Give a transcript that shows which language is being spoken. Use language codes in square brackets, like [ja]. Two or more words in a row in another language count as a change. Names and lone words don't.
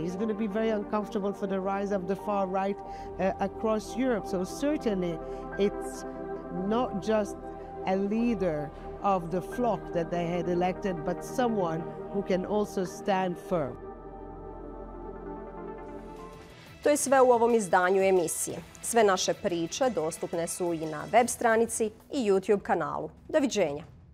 [en] He's going to be very uncomfortable for the rise of the far right across Europe. So certainly it's not just a leader of the flock that they had elected, but someone who can also stand firm. [hr] To je sve u ovom izdanju emisije. Sve naše priče dostupne su i na web stranici i YouTube kanalu. Doviđenja!